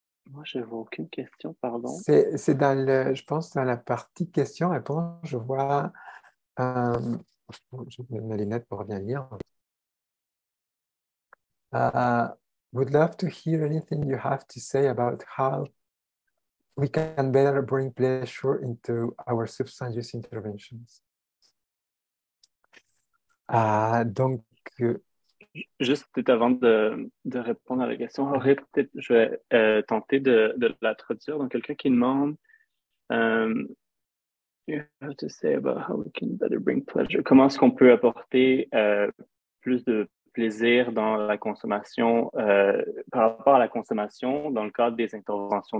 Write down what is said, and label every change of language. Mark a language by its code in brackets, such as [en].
[fr] Moi, je vois aucune question, pardon. C'est dans je pense, dans la partie questions-réponses, je vois, euh, je mets mes lunettes pour bien lire. [en] Uh, would love to hear anything you have to say about how we can better bring pleasure into our substance use interventions. [fr] Donc, Juste peut-être avant de répondre à la question, je vais tenter de la traduire. Donc, quelqu'un qui demande [en] um, you have to say about how we can better bring pleasure. [fr] Comment est-ce qu'on peut apporter plus de plaisir dans la consommation, par rapport à la consommation dans le cadre des interventions.